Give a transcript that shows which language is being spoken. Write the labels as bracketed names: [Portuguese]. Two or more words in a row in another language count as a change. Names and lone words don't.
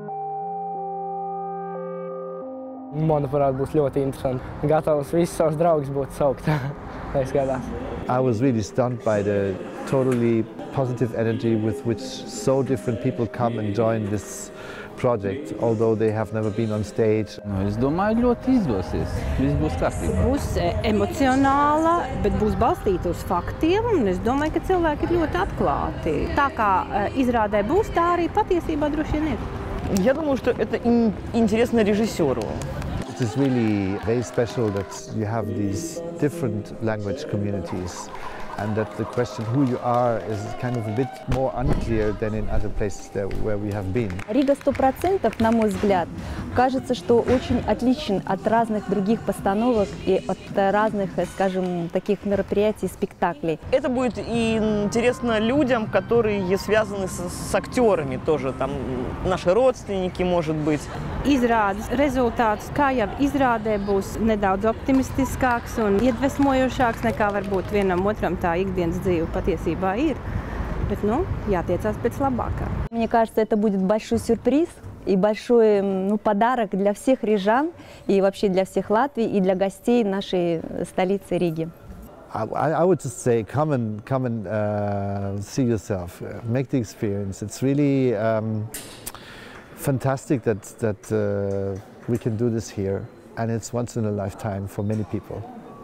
[Latvian] Manuprāt, būs ļoti interesanti. Gatavs visus savus draugus būt saukt. [English] I was really stunned by the totally positive energy with which so different people come and join this project, although they have never been on stage. [Latvian] Es domāju, ļoti izdosies. Viss būs kārtībā. Būs emocionāla, bet būs balstīta uz faktiem, un es domāju, ka cilvēki ir ļoti atklāti. Tā kā izrādē būs, tā arī patiesībā droši vien ir. [Russian] Я думаю, что это интересно режиссеру. [English] It is really very special that you have these different language communities and that the question who you are is kind of a bit more unclear than in other places where we have been. [Russian] Рига 100%, на мой взгляд, кажется, что очень отличен от разных других постановок и от разных, скажем, таких мероприятий, спектаклей. Это будет и интересно людям, которые связаны с актерами тоже, там наши родственники, может быть. [Latvian] Izrādes rezultāts, kā jau izrādē, būs nedaudz optimistiskāks un iedvesmojošāks nekā varbūt vienam otram tā ikdienas dzīve patiesībā ir. Bet, jātiecās pēc labākā. [Russian] Мне кажется, это будет большой сюрприз и большой подарок для всех рижан и вообще для всех Латвии и для гостей нашей столицы Риги. [English] I would just say, come and see yourself, make the experience. It's really fantastic that we can do this here, and it's once in a lifetime for many people.